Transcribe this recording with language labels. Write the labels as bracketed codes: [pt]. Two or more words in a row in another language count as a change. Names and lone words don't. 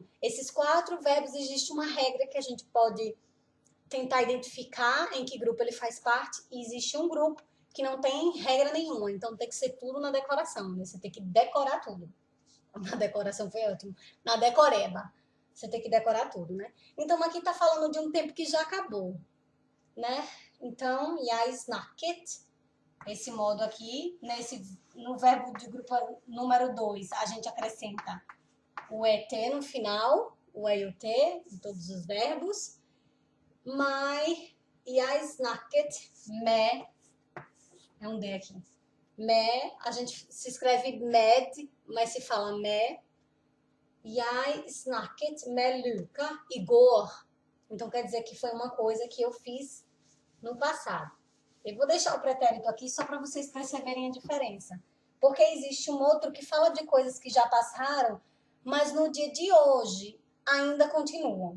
[pt] Esses 4 verbos, existe uma regra que a gente pode tentar identificar em que grupo ele faz parte, e existe um grupo que não tem regra nenhuma, então tem que ser tudo na decoração, né? Você tem que decorar tudo. Na decoração foi ótimo. Na decoreba, você tem que decorar tudo, né? Então aqui tá falando de um tempo que já acabou, né? Então, [no] jeg snakket, [pt] esse modo aqui, no verbo de grupo número 2, a gente acrescenta o ET no final, o EIOT, em todos os verbos. Mas, [no] jeg snakket med, [pt] é um D aqui, med, a gente se escreve med, mas se fala med. [no] Jeg snakket med Luca Igor. [pt] Então, quer dizer que foi uma coisa que eu fiz no passado. Eu vou deixar o pretérito aqui só para vocês perceberem a diferença. Porque existe um outro que fala de coisas que já passaram, mas no dia de hoje ainda continuam.